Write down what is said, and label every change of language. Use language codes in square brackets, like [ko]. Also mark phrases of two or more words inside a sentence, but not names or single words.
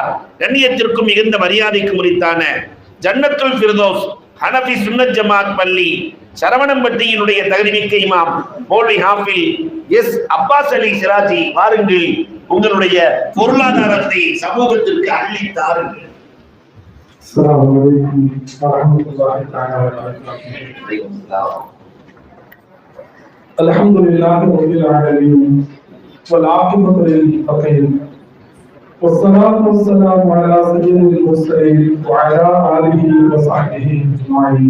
[ta] கண்ணியத்திற்கும் மிகுந்த மரியாதைக்கு உரித்தான ஜன்னத்துல் ஃபிர்தௌஸ் ஹனஃபி சுன்னத் ஜமாத் பள்ளி சரவணம்பட்டியினுடைய தகுதிமிக்க இமாம் மௌலவி ஹாஃபில் எஸ் அப்பாஸ் அலி சிராஜி, வாருங்கள், உங்களுடைய பொருளாதாரத்தை சமூகத்திற்கு அள்ளி தாருங்கள். [ar] السلام عليكم ورحمة الله تعالى وبركاته. الحمد لله رب العالمين والعاقبة للمتقين والصلاة والسلام على سيد المرسلين وعلى آله وصحبه أجمعين.